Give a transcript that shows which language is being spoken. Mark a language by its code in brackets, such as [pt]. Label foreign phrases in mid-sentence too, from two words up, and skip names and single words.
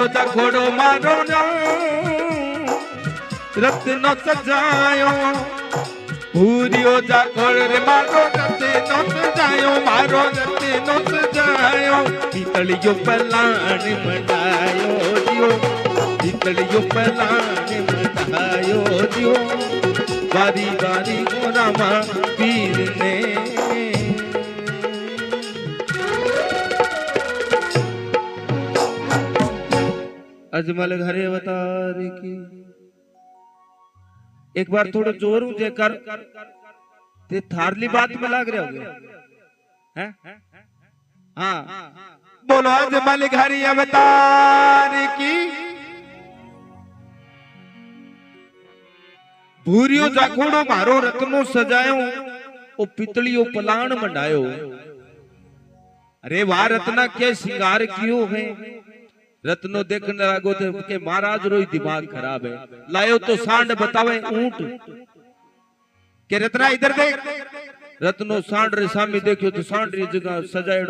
[rwr] घोड़ो मारो रत्नो सजायो भूरियो जा घोड़ो रे मारो रत्नो सजायो मारो रत्नो सजायो पीतलियो पलाण मनायो दियो पीतलियो पलाण मनायो दियो बारी बारी रामा पीर ने अजमल घरे अवतार की एक बार थोड़ा जोर ऊंचे कर ते थारली बात में लाग रहे होगे हैं हाँ बोलो अजमल घरे अवतार की भूरियो जाखोड़ो मारो रत्नो सजायो ओ पितलियो पलाण मंडायो अरे वाह रत्ना के श्रृंगार कियो है रत्नो देखने लागो थे के महाराज रोई [hi] दिमाग खराब है [rwr] लायो तो सांड बतावे ऊंट के रत्ना इधर देख रत्नो सांड रे सामी देखियो तो सांड री जगह सजाएड़ो